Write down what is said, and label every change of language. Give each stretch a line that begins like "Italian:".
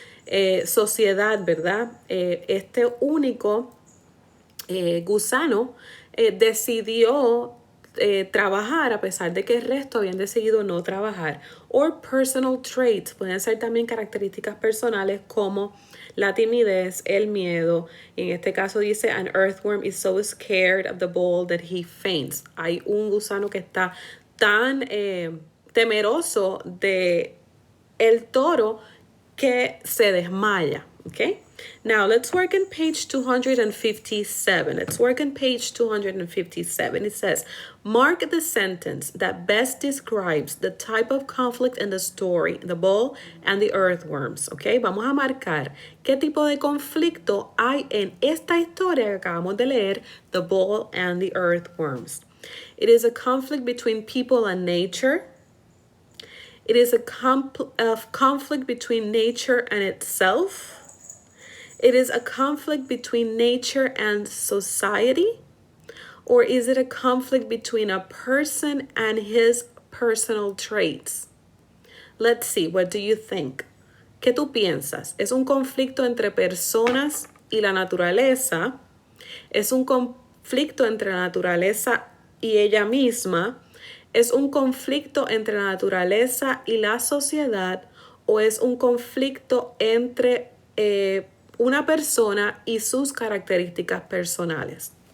Spanish: Sociedad, ¿verdad? Este único gusano decidió trabajar a pesar de que el resto habían decidido no trabajar.
English: Or personal traits,
Spanish: pueden ser también características personales como la timidez, el miedo. En este caso dice,
English: an earthworm is so scared of the ball that he faints.
Spanish: Hay un gusano que está tan temeroso de el toro que se desmaya.
English: Okay? Now, let's work on page 257. Let's work on page 257. It says, mark the sentence that best describes the type of conflict in the story, the ball and the earthworms. Okay?
Spanish: Vamos a marcar qué tipo de conflicto hay en esta historia que acabamos de leer,
English: the ball and the earthworms. It is a conflict between people and nature. It is a conflict between nature and itself. It is a conflict between nature and society? Or is it a conflict between a person and his personal traits? Let's see, what do you think?
Spanish: ¿Qué tú piensas? ¿Es un conflicto entre personas y la naturaleza? ¿Es un conflicto entre la naturaleza y ella misma? ¿Es un conflicto entre la naturaleza y la sociedad? ¿O es un conflicto entre una persona y sus características personales?